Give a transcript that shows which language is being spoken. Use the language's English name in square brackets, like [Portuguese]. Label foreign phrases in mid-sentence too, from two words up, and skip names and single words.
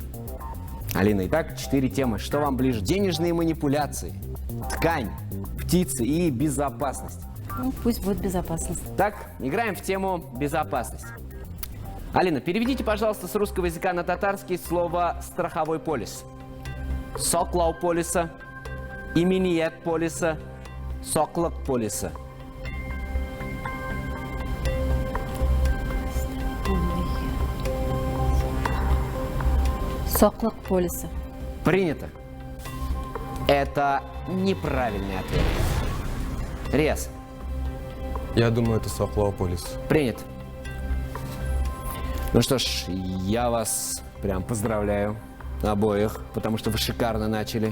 [Russian] Алина, итак, 4 темы. Что вам ближе? Денежные манипуляции, ткань, птицы и безопасность. Ну, пусть будет безопасность. Так, играем в тему безопасность. Алина, переведите, пожалуйста, с русского языка на татарский слово «страховой полис». [Tatar] Соклау полиса, имениет полиса, соклок полиса. Соклок полиса. [Russian] Принято. Это неправильный ответ. Рез. Я думаю, это Соклополис. Принято. Ну что ж, я вас прям поздравляю обоих, потому что вы шикарно начали.